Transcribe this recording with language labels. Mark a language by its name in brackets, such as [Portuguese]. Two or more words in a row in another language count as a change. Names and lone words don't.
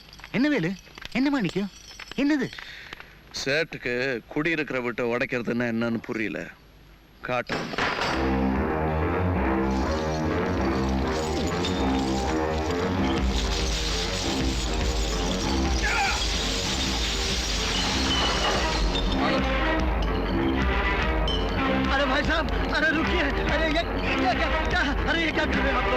[Tamil] என்ன வேலு, என்ன மாணிக்கம், என்னது? சேட்டுக்கு குடியிருக்கிற விட்டு உடைக்கிறதுன்னா என்னன்னு புரியல. காட்டு. [Hindi] अरे भाई साहब, अरे रुकिए, अरे ये क्या, अरे ये क्या कर रहे हो आप लोग?